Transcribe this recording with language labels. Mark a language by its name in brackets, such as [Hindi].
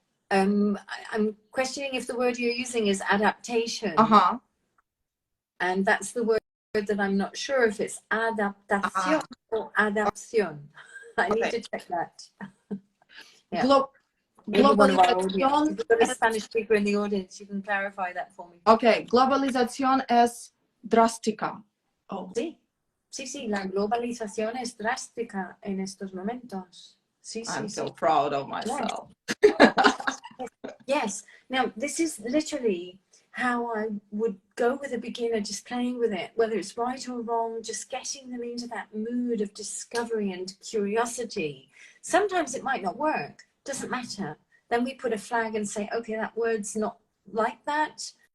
[English] I'm questioning if the word you're using is adaptation. And that's the word that I'm not sure if it's adaptación or adapción. I need to check that. Anyone of our audience. [Spanish] Globalización. [English] If you've got a Spanish speaker in the audience, you can clarify that for me. [Spanish] Okay, globalización es drástica. Oh. Sí, sí, sí, la globalización es drástica en estos momentos. Sí, sí, [English] I'm [Spanish] sí. [English] so proud of myself. Yes. Now, this is literally how I would go with a beginner, just playing with it, whether it's right or wrong, just getting them into that mood of discovery and curiosity. Sometimes it might not work, doesn't matter. Then we put a flag and say, okay, that word's not like that.